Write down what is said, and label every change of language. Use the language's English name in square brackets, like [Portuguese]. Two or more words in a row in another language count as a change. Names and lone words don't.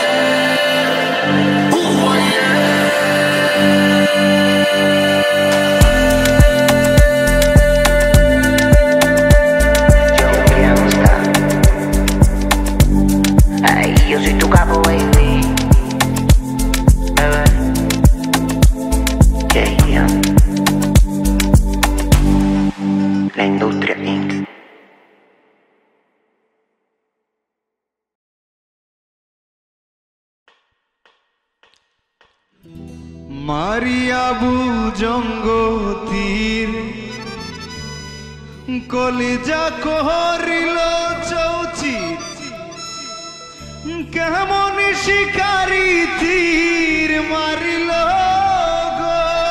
[Spanish] Yo soy tu capo, baby. Yeah. La industria Inc. [Bangla] মারিয়া বুজঙ্গতীর কলিজা কহরিল চৌচিত কেমন শিকারি তীর মারিল গো।